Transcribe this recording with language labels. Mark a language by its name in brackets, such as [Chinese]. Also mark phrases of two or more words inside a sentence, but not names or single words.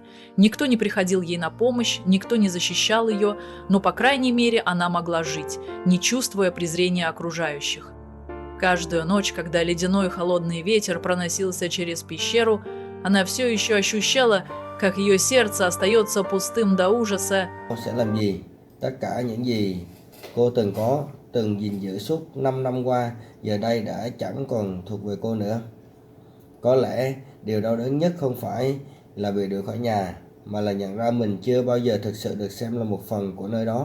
[Russian] Никто не приходил ей на помощь, никто не защищал ее, но, по крайней мере, она могла жить, не чувствуя презрения окружающих. Каждую ночь, когда ледяной холодный ветер проносился через пещеру, она все еще ощущала, как ее сердце остается пустым до ужаса. [Vietnamese] Tất cả những gì cô từng có, từng gìn giữ suốt 5 năm qua, giờ đây đã chẳng còn thuộc về cô nữa. Có lẽ điều đau đớn nhất không phải là bị đuổi khỏi nhà, mà là nhận ra mình chưa bao giờ thực sự được xem là một phần của nơi đó.